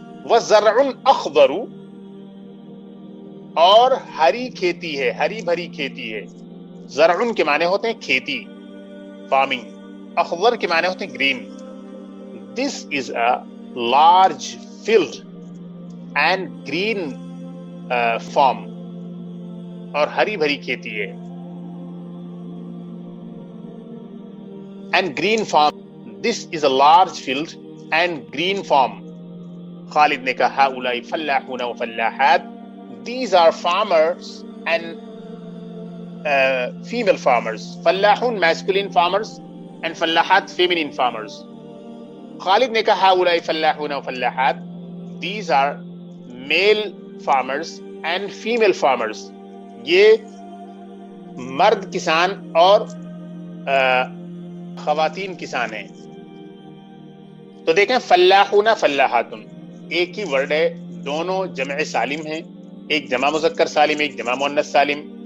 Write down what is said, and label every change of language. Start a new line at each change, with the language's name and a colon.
Arabic: وزرع اخضر
Urdu: اور ہری کھیتی ہے ہری بھری کھیتی ہے. زرع کے معنی ہوتے ہیں کھیتی فارمنگ. اخضر کے معنی ہوتے ہیں green.
English: This is a large field and green farm
Urdu: اور ہری بھری کھیتی ہے.
English: And green farm. This is a large field and green farm.
Urdu: خالد نے کہا
Arabic: هؤلاء فلاحون وفلاحات.
English: These are farmers and female farmers. فلاحون masculine farmers and فلاحات feminine farmers.
Urdu: خالد نے کہا
Arabic: هؤلاء فلاحون وفلاحات.
English: These are male farmers and female farmers.
Urdu: یہ مرد کسان اور خواتین کسان ہیں. تو دیکھیں فلاحون فلاحاتن ایک ہی ورڈ ہے. دونوں جمع سالم ہیں. ایک جمع مذکر سالم ایک جمع مؤنث سالم.